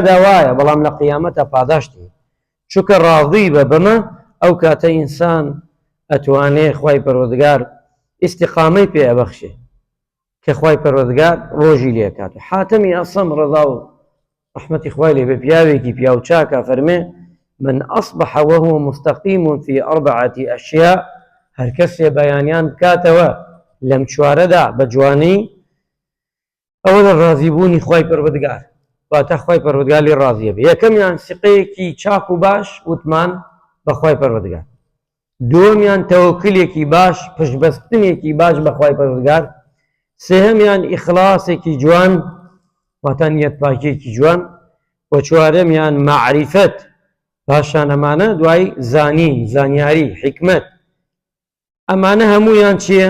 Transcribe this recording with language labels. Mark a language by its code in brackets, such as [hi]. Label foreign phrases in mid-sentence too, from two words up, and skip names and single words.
[ckb] داوایە بەڵام لە قیامەتە پاداشتی چونکە ڕاضی بە بەمە ئەو کاتە ئینسان ئەتوانێ خوای پەروەردگار ئیستیقامەی پێ ئەبەخشێ کە خوای پەروەردگار ڕۆژی لێکات حاتەمی ئەسەم ڕەضا و ڕەحمەتی خوای لێ بێ پیاوێکی پیاو چاکە فەرمێ [ar] من أصبح وهو مستقيم في 4 أشياء [ckb] هەر کەسێ بەیانیان بکاتەوە لەم چوارەدا بە جوانی ئەوە لە ڕازیبوونی خوای پەروەردگار واتە خۆی پەروەردگار لێ ڕازیە بێ. یەکەمیان سقەیەکی چاک و باش وتمان بەخوای پەروەردگار، دووەمیان تەوەکلێکی باش پشتبەستنێکی باش بەخوای پەروەردگار، سێهەمیان ئیخلاسێکی جوان واتە نیەتپاکیێکی جوان، و چوارەمیان معریفەت، پاشان ئەمانە دوای زانیاری حکمت، ئەمانە هەموویان چییە؟